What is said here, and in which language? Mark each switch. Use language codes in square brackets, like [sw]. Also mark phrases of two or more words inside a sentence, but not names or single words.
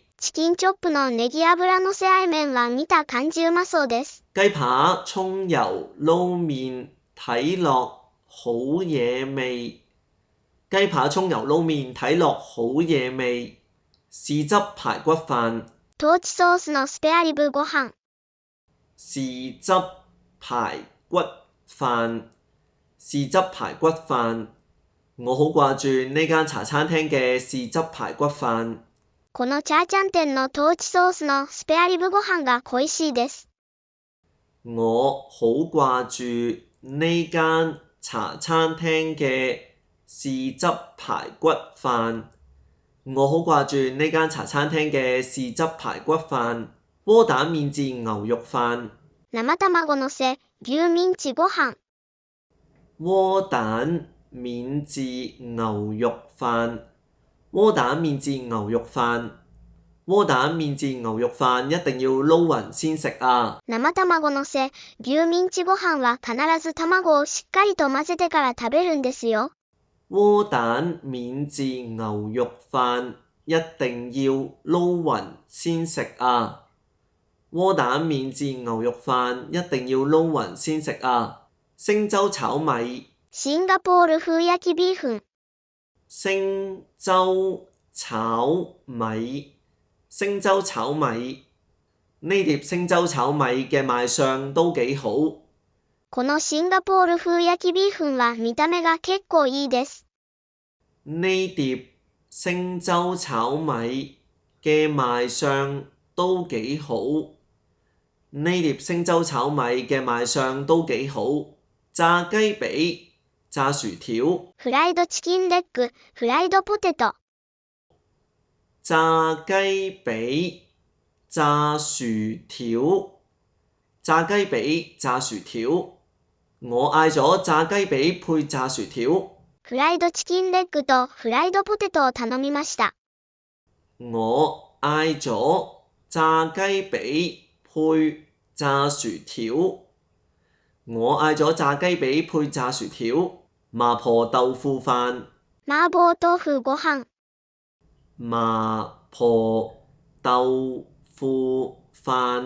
[ja] チキンチョップのネギ油のせあえ麺は見た感じうまそうです。 [yue] 雞扒葱油撈麵睇落好野味。雞扒葱油撈麵睇落好野味。豉汁排骨飯。 [ja] トーチソースのスペアリブご飯。 [yue] 豉汁排骨飯。豉汁排骨飯。我好掛住呢間茶餐廳嘅豉汁排骨飯。 [ja] このチャーチャン店のトーチソースのスペアリブご飯が恋しいです。 [yue] 我好掛住呢間茶餐廳嘅豉汁排骨飯。我好掛住呢間茶餐廳嘅豉汁排骨飯。窩蛋免治牛肉飯。 [ja] 生卵のせ、牛ミンチご飯。 [yue] 窩蛋免治牛肉飯。窩蛋免治牛肉飯。窩蛋免治牛肉飯一定要撈勻先食啊！ [ja] 生卵のせ、牛ミンチご飯は必ず卵をしっかりと混ぜてから食べるんですよ。 [yue] 窩蛋免治牛肉飯一定要撈勻先食啊！窩蛋免治牛肉飯一定要撈勻先食啊！星洲炒米。 [ja] シンガポール風焼きビーフン。 [yue] 星洲炒米。星洲炒米。呢碟星洲炒米嘅賣相都幾好。 [ja] このシンガポール風焼きビーフンは見た目が結構いいです。 [yue] 呢碟星洲炒米嘅賣相都幾好。呢碟星洲炒米嘅賣相都幾好。炸雞髀。炸薯條。 [ja] フライドチキンレッグ、フライドポテト。 [yue] 炸雞髀。炸薯條。炸雞髀炸薯條。我嗌咗炸雞髀配炸薯條。 [ja] フライドチキンレッグとフライドポテトを頼みました。 [yue] 我嗌咗炸雞髀配炸薯條。我嗌咗炸雞髀配炸薯條。麻婆豆腐飯。 [ja] 麻婆豆腐ご飯。 [yue] 麻婆豆腐飯。